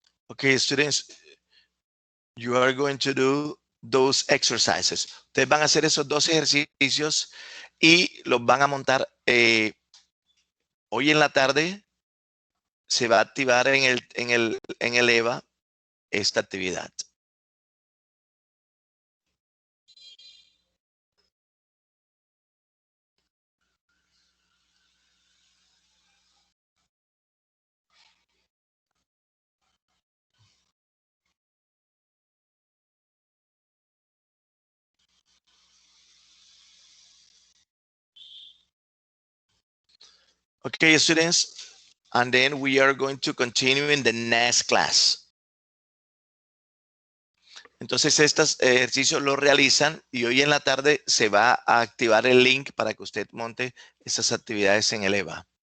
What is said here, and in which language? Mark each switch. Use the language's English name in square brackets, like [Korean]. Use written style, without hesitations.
[English] Okay, students, you are going to do those exercises. [Spanish] Ustedes van a hacer esos dos ejercicios y los van a montar hoy en la tarde. Se va a activar en el EVA esta actividad. [English] Okay, students, and then we are going to continue in the next class. [Spanish] Entonces, estos ejercicios los realizan y hoy en la tarde se va a activar el link para que usted monte esas actividades en el EVA.